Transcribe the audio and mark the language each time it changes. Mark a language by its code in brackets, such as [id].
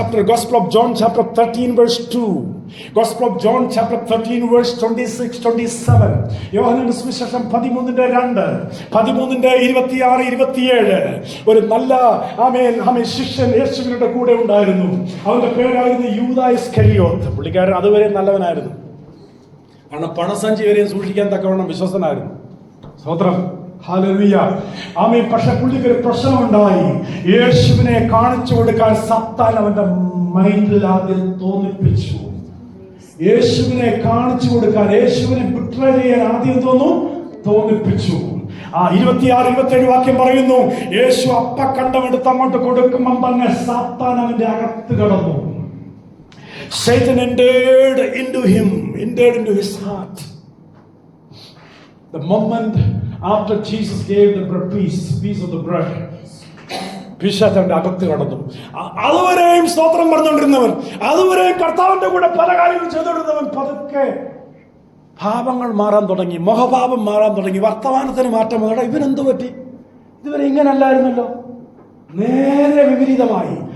[en] Gospel of John chapter 13 verse 2, Gospel of John chapter 13 verse 26, 27, [ml] യോഹന്നാന്റെ സുവിശേഷം 13:2, 13:26, 27. ഒരു നല്ല ശിഷ്യൻ യേശുവിന്റെ കൂടെ ഉണ്ടായിരുന്നു. അവന്റെ പേരായിരുന്നു യൂദാ ഇസ്കരിയോത്ത്. പുള്ളിക്കാരൻ അതുവരെ നല്ലവനായിരുന്നു, കാരണം പണസഞ്ചി വരെയും സൂക്ഷിക്കാൻ തക്കവണ്ണം വിശ്വസ്തനായിരുന്നു. സ്തോത്രം. ഹല്ലേലൂയ. ആമേൻ. പക്ഷെ പുള്ളിക്ക് ഒരു പ്രശ്നമുണ്ടായി. യേശുവിനെ കാണിച്ചു കൊടുക്കാൻ സാത്താൻ അവന്റെ മൈൻഡിൽ ആദ്യം തോന്നിപ്പിച്ചു. യേശുവിനെ കാണിച്ചു കൊടുക്കാൻ, യേശുവിനെ ബിട്രേ ചെയ്യാൻ ആദ്യം തോന്നിപ്പിച്ചു. 26, 27 വാക്യം പറയുന്നു, യേശു അപ്പ കണ്ടമെടുത്ത് അങ്ങോട്ട് കൊടുക്കുമ്പം തന്നെ സാത്താൻ അവന്റെ അകത്ത് കടന്നു. [en] Satan entered into his heart. The moment after Jesus gave the piece of the bread, [ml] പിശാചന്റെ അകത്ത് കടന്നു. അതുവരെയും സ്തോത്രം പറഞ്ഞുകൊണ്ടിരുന്നവൻ, അതുവരെയും കർത്താവിന്റെ കൂടെ പല കാര്യങ്ങളും ചെയ്തുകൊണ്ടിരുന്നവൻ പതുക്കെ ഭാവങ്ങൾ മാറാൻ തുടങ്ങി, മുഖഭാവം മാറാൻ തുടങ്ങി, വർത്തമാനത്തിന് മാറ്റം വന്നു. ഇവനെന്തു പറ്റി? ഇതുവരെ ഇങ്ങനല്ലായിരുന്നല്ലോ. നേരെ വിപരീതമായി.